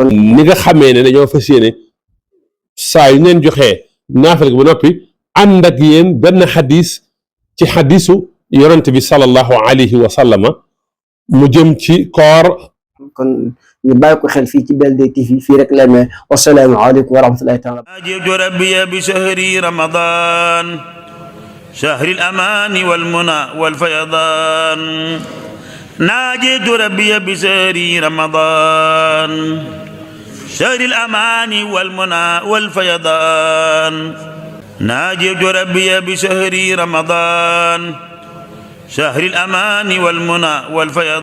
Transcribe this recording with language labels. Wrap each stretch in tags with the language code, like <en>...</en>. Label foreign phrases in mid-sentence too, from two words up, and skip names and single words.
<wo>ni nga xamee ne dañoo fas yéene saa yu leen joxee naafile ba noppi ànd ak yéen benn xadis ci xadisu yonent bi</wo> <ar>صلى الله عليه وسلم</ar> <wo>mu jëm ci koor kon ñu bàyyi ko xel fii ci BLD TV fii rek lay may</wo> <ar>والسلام عليكم ورحمة الله تعالى ناجيت ربي بشهر رمضان شهر الأمان والمنى والفيضان ناجيت ربي بشهر رمضان شهر الأمان والمنى والفيضان ناجيت ربي بشهر رمضان شهر الأمان والمنى والفيضان</ar>